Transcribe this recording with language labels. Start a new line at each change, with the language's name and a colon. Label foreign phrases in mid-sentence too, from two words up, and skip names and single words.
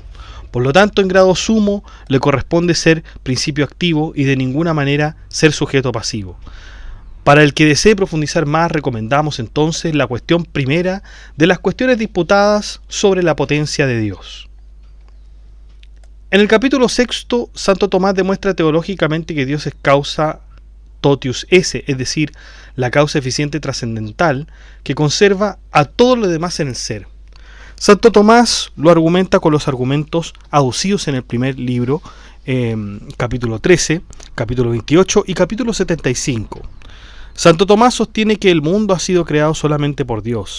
Spanish: Por lo tanto, en grado sumo le corresponde ser principio activo y de ninguna manera ser sujeto pasivo. Para el que desee profundizar más, recomendamos entonces la cuestión primera de las cuestiones disputadas sobre la potencia de Dios. En el capítulo 6, Santo Tomás demuestra teológicamente que Dios es
Latin: causa totius esse,
Spanish: es decir, la causa eficiente trascendental que conserva a todo lo demás en el ser. Santo Tomás lo argumenta con los argumentos aducidos en el primer libro, capítulo 13, capítulo 28 y capítulo 75. Santo Tomás sostiene que el mundo ha sido creado solamente por Dios.